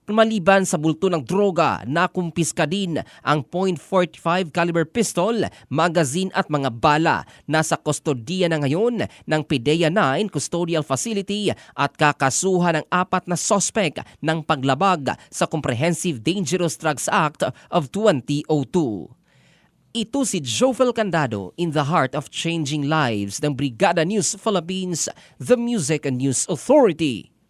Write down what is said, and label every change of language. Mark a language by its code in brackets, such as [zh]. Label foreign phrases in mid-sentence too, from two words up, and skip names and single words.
[tl] Maliban sa bulto ng droga, nakumpiska din ang .45 caliber pistol, magazine at mga bala. Nasa kustodiya na ngayon ng PDEA 9 Custodial Facility at kakasuhan ng 4 na sospek ng paglabag sa Comprehensive Dangerous Drugs Act of 2002. Ito si Jofel Candado [en] in the heart of changing lives [tl] ng Brigada News Philippines, [en] the Music and News Authority.